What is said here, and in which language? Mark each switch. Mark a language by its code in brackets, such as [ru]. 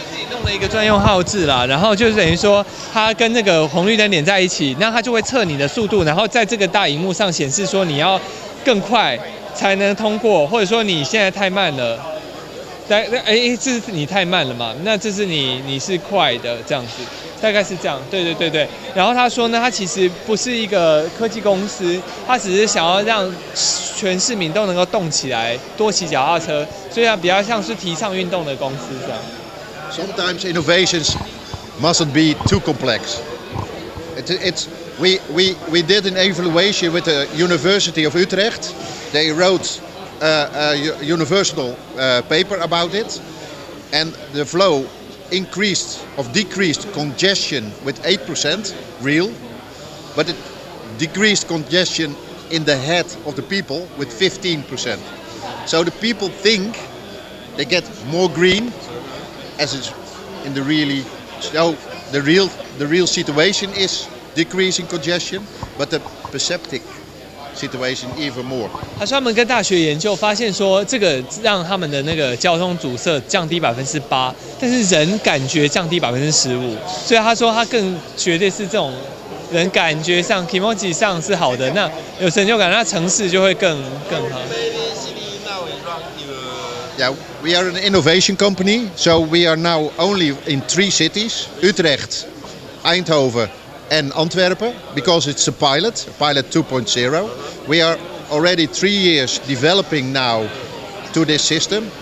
[zh] 弄了一个专用号志啦，然后就是等于说它跟那个红绿灯连在一起，那它就会测你的速度，然后在这个大荧幕上显示说你要更快才能通过，或者说你现在太慢了，这是你太慢了嘛？那这是你是快的这样子，大概是这样。对。然后他说呢，他其实不是一个科技公司，他只是想要让全市民都能够动起来，多骑脚踏车，所以它比较像是提倡运动的公司这样。 [en] Sometimes innovations mustn't be too complex. We did an evaluation with the University of Utrecht. They wrote a universal paper about it, and the flow decreased congestion with 8% real, but it decreased congestion in the head of the people with 15%. So the people think they get more green, as it's in the really, so the real situation is decreasing congestion, but the perceptive situation even more. [zh] 他说他们跟大学研究发现说，这个让他们的那个交通阻塞降低8%，但是人感觉降低15%，所以他说他更绝对是这种人感觉上 ，kimoji 上是好的，那有成就感，那城市就会更好。 [en] Yeah, we are an innovation company, so we are now only in 3 cities: Utrecht, Eindhoven, and Antwerpen, because it's a pilot 2.0. We are already 3 years developing now to this system.